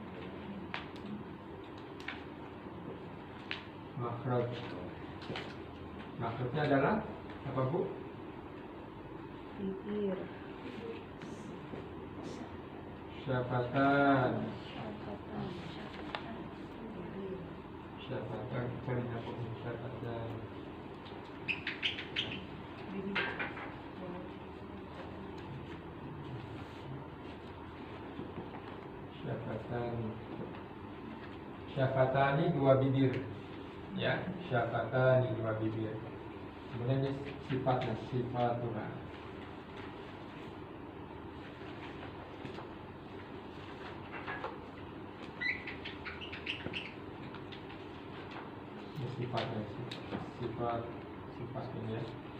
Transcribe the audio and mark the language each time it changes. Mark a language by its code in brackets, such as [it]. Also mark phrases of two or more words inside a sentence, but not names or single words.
[id] Makhraj. Makhrajnya adalah apa Bu? bibir. Syafatan. Syafatan. Syafatan. Cari apa syafatan? Syafatan. Syafatani dua bibir. Ya, syafatani dua bibir. Kemudian ini sifatnya sifatuna. Ini sifatnya sifat ini ya.